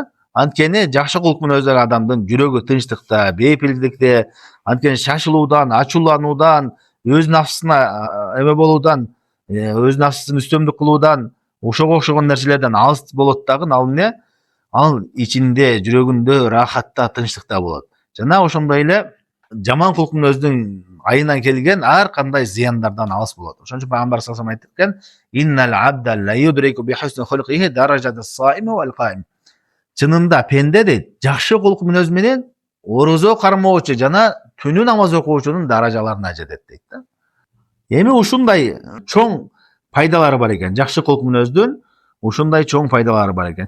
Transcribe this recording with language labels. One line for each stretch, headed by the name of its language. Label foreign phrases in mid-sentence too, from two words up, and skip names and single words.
Kyrgyz: Анткени жакшы кулк мүнөздөгү адамдын жүрөгү тынчтыкта, бейпилдикте, анткени шашылуудан, ачуулануудан, өз нафсына эме болуудан, өз нафсысын үстөмдүк кылуудан, ошого окшогон нерселерден алыс болот дагы, ал эмне? Ал ичинде, жүрөгүндө рахатта, тынчтыкта болот. Жана ошондой эле жаман кулк мүнөздүн айынан келген ар кандай зыяндардан алыс болот. Ошон үчүн Пайгамбар
Arabic: صلى الله عليه وسلم
Kyrgyz: айтып кеткен:
Arabic: "إن العبد ليدرك بحسن خلقه درجة الصائم والقائم."
Kyrgyz: Чынында пенде дейт, жакшы кулк мүнөз менен орозо кармоочу жана түнү намаз окуучунун даражаларына жетет дейт да. Эми ушундай чоң пайдалары бар экен. Жакшы кулк мүнөздүн ушундай чоң пайдалары бар экен.